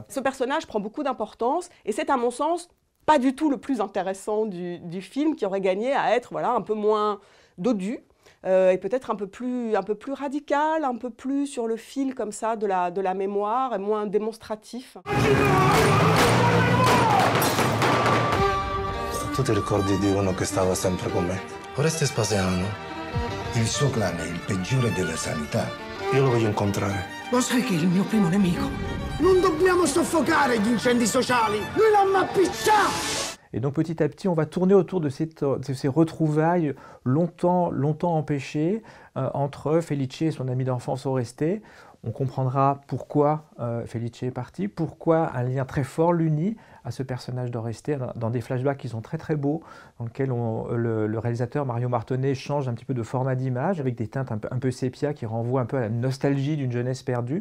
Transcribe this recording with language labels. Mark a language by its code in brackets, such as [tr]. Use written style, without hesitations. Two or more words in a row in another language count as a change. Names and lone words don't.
[fr] Ce personnage prend beaucoup d'importance et c'est à mon sens pas du tout le plus intéressant du film, qui aurait gagné à être voilà, un peu moins dodu et peut-être un peu plus radical, un peu plus sur le fil comme ça de la mémoire et moins démonstratif. [it] Tu ti ricordi di uno che stava sempre con me? Oreste Spasiano. Il suo clan è il peggiore della sanità. Io lo voglio incontrare. Lo sai che è il mio primo nemico? Non dobbiamo soffocare gli incendi sociali! Lui l'ha appicciato! [fr] Et donc petit à petit, on va tourner autour de ces retrouvailles longtemps empêchées entre Felice et son ami d'enfance Oreste. On comprendra pourquoi Felice est parti, pourquoi un lien très fort l'unit à ce personnage d'Oreste dans des flashbacks qui sont très très beaux, dans lesquels le réalisateur Mario Martonnet change un petit peu de format d'image avec des teintes un peu sépia qui renvoient un peu à la nostalgie d'une jeunesse perdue.